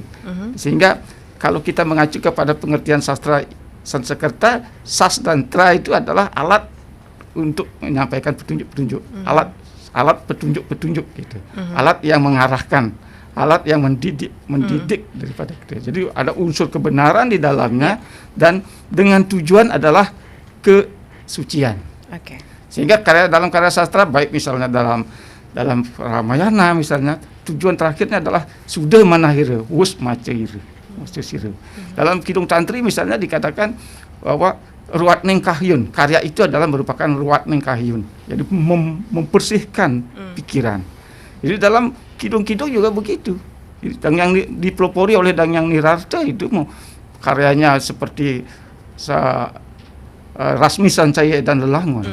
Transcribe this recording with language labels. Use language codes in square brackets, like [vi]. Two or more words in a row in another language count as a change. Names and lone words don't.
[id] Sehingga kalau kita mengacu kepada pengertian sastra Sanskerta, sas dan tra itu adalah alat untuk menyampaikan petunjuk-petunjuk, alat petunjuk-petunjuk gitu, alat yang mengarahkan, alat yang mendidik daripada itu. Jadi ada unsur kebenaran di dalamnya dan dengan tujuan adalah kesucian. Sehingga dalam karya sastra, baik misalnya dalam Ramayana misalnya, tujuan terakhirnya adalah sudah [kaw] manahira wus macaira. [id] Dalam Kidung Tantri misalnya dikatakan bahwa [kaw] ruat neng kahyun, [id] karya itu adalah merupakan [kaw] ruat neng kahyun, [id] jadi membersihkan pikiran. Jadi dalam kidung-kidung juga begitu. Yang dipelopori oleh Dangyang Nirarta itu karyanya seperti Rasmi Sancaya dan Lelangon.